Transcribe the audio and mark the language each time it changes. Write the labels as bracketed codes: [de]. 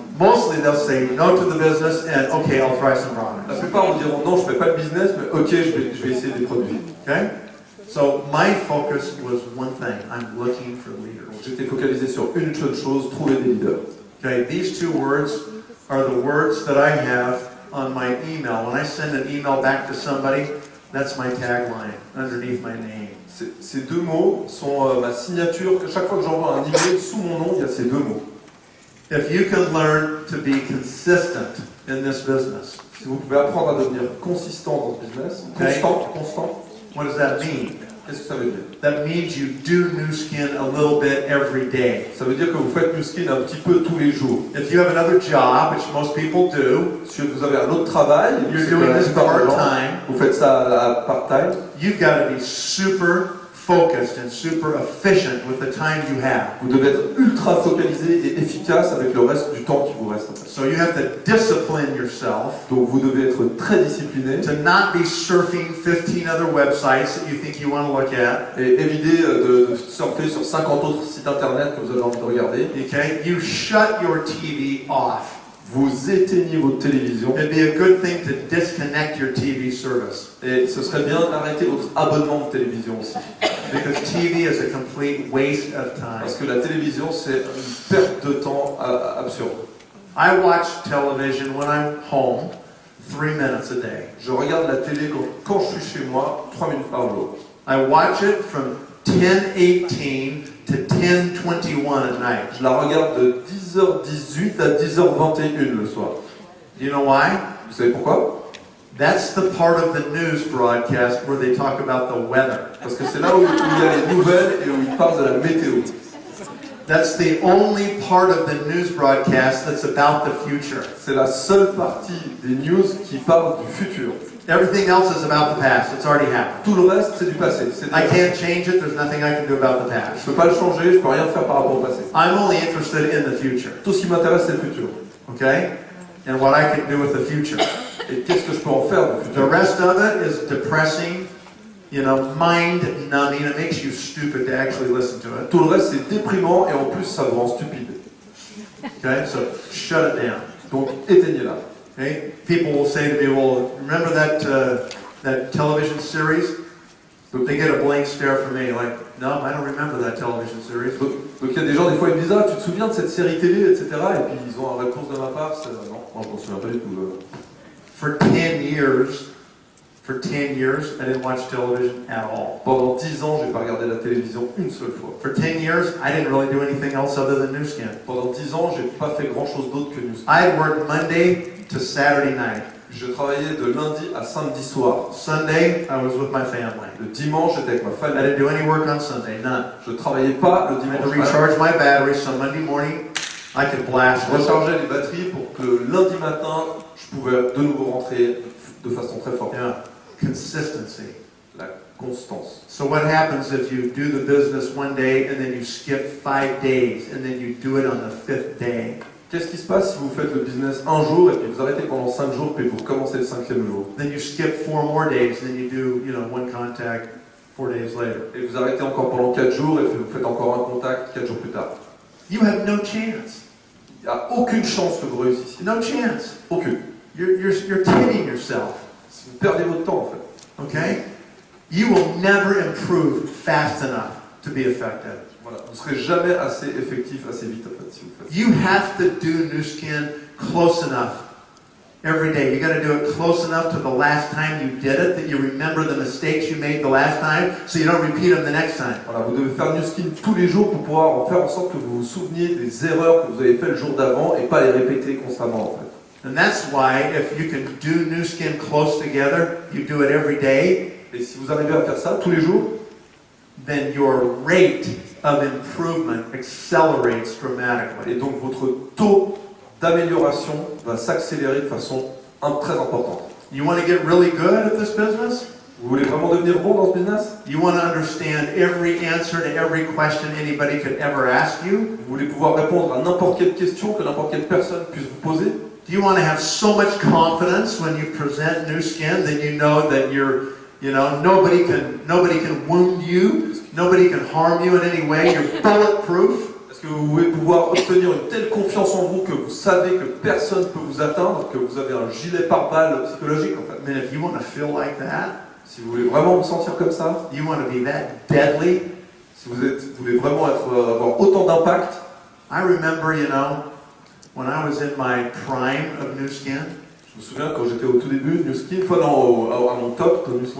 [en] Mostly they'll say no to the business and okay, I'll try some [fr] La [en] products. [fr] plupart vous diront non, je fais pas de business, mais ok, je vais essayer des produits. [en] Okay? So my focus was one thing. I'm looking for leaders. [fr] Donc j'étais focalisé sur une seule chose, trouver des leaders. [en] Okay, these 2 words are the words that I have on my email. When I send an email back to somebody, that's my tagline underneath my name. [fr] Ces 2 mots sont ma signature. Chaque fois que j'envoie un email sous mon nom, il y a ces 2 mots. [en] If you can learn to be consistent in this business, [fr] Si vous pouvez apprendre à devenir consistant dans ce business, constant, [en] what does that mean? [fr] qu'est-ce que ça veut dire? [en] That means you do new skin a little bit every day. [fr] Ça veut dire que vous faites New Skin un petit peu tous les jours. [en] If you have another job, which most people do, [fr] Si vous avez un autre travail, [en] you're [fr] c'est [en] doing [fr] que la [en] this [fr] plupart des gens, [en] part-time, [fr] vous faites ça à part-time, [en] you've got to be super focused and super efficient with the time you have. [fr] vous devez être ultra focalisé et efficace avec le reste du temps qui vous reste. En fait. [en] So you have to discipline yourself [fr] Donc vous devez être très discipliné [en] to not be surfing 15 other websites that you think you want to look at. [fr] et éviter de surfer sur 50 autres sites internet que vous avez envie de regarder. [en] Okay? You shut your TV off. [fr] Vous éteignez votre télévision [en] It'd be a good thing to disconnect your TV service [fr] et ce serait bien d'arrêter votre abonnement de télévision aussi. [en] because TV is a complete waste of time. [fr] Parce que la télévision c'est une perte de temps absurde. [en] I watch television when I'm home 3 minutes a day. [fr] Je regarde la télé quand je suis chez moi 3 minutes par jour. [en] I watch it from 10:18 to 10:21 at night. [fr] Je la regarde de 10h18 à 10h21 le soir. [en] You know why? [fr] Vous savez pourquoi? [en] That's the part of the news broadcast where they talk about the weather. [fr] Parce que c'est là où il y a les nouvelles et où ils parlent de la météo. [en] That's the only part of the news broadcast that's about the future. [fr] C'est la seule partie des news qui parle du futur. [en] Everything else is about the past. It's already happened. [fr] Tout le reste, c'est du passé. C'est [en] I [fr] déjà- [en] can't change it. There's nothing I can do about the [fr] Je [en] past. [fr] peux pas le changer, je peux rien faire par rapport au passé. [en] I'm only interested in the future. [fr] Tout ce qui m'intéresse, c'est le futur. [en] Okay? And what I can do with the future. [fr] Et qu'est-ce que je peux en faire du [en] The [fr] futur? [en] rest of it is depressing, you know, mind numbing. It makes you stupid to actually listen to it. [fr] Tout le reste, c'est déprimant et en plus, ça vous rend stupide. [en] Okay? So shut it down. [fr] Donc, éteignez-la. [en] Okay? People will say to me, well, remember that television series? They get a blank stare from me, like, no, I don't remember that television series. [fr] Donc il y a des gens, des fois, ils me disent « Ah, tu te souviens de cette série télé, etc. » Et puis ils ont une réponse de ma part, c'est « Non, moi, je m'en souviens pas du tout. [en] For 10 years, I didn't watch television at all. [fr] Pendant 10 ans, j'ai pas regardé la télévision une seule fois. [en] For 10 years, I didn't really do anything else other than New Skin. [fr] Pendant 10 ans, j'ai pas fait grand-chose d'autre que News. [en] I worked Monday to Saturday night. [fr] Je travaillais de lundi à samedi soir. [en] Sunday, I was with my family. [fr] Le dimanche, j'étais avec ma [en] I [fr] famille. [en] didn't do any work on Sunday, none. [fr] Je travaillais pas le [en] I had to [fr] dimanche. [en] recharge my batteries, so Monday morning, I could blast. [fr] Je rechargeais les batteries pour que lundi matin, je pouvais de nouveau rentrer de façon très forte. [en] Yeah, consistency. [fr] La constance. [en] So what happens if you do the business one day and then you skip 5 days and then you do it on the 5th day? [fr] Qu'est-ce qui se passe si vous faites le business un jour et puis vous arrêtez pendant 5 jours puis vous recommencez le 5e jour? [en] Then you skip 4 more days and then you do, you know, one contact 4 days later. [fr] Et vous arrêtez encore pendant 4 jours et puis vous faites encore un contact 4 jours plus tard. [en] You have no chance. [fr] Il n'y a aucune chance que vous réussissiez. [en] No chance. [fr] Aucune. [en] You're kidding yourself. [fr] Si vous perdez votre temps en fait. [en] Okay? You will never improve fast enough to be effective. [fr] Voilà. Vous ne serez jamais assez effectif, assez vite en fait si vous faites ça. [en] You have to do New Skin close enough every day. You got to do it close enough to the last time you did it that you remember the mistakes you made the last time so you don't repeat them the next time. [fr] Voilà, vous devez faire New Skin tous les jours pour pouvoir en faire en sorte que vous vous souveniez des erreurs que vous avez faites le jour d'avant et pas les répéter constamment en fait. [en] And that's why if you can do New Skin close together, you do it every day, [fr] Et si vous arrivez à faire ça tous les jours, [en] then your rate of improvement accelerates dramatically. [fr] et donc votre taux d'amélioration va s'accélérer de façon très importante. [en] You want to get really good at this business? [fr] Vous voulez vraiment devenir bon dans ce business? [en] You want to understand every answer to every question anybody could ever ask you? [fr] Vous voulez pouvoir répondre à n'importe quelle question que n'importe quelle personne puisse vous poser? [en] Do you want to have so much confidence when you present Nu Skin that you know that nobody can wound you, nobody can harm you in any way, you're bulletproof? [fr] Est-ce que vous voulez pouvoir obtenir une telle confiance en vous que vous savez que personne ne peut vous atteindre, que vous avez un gilet pare-balles psychologique en fait? [en] I mean, if you want to feel like that, [fr] Si vous voulez vraiment vous sentir comme ça, [en] you want to be that deadly. [fr] si vous voulez vraiment avoir autant d'impact, [en] I remember, when I was in my prime of Nu Skin, [fr] je me souviens quand j'étais au tout début de Nu Skin, à mon top de Nu Skin,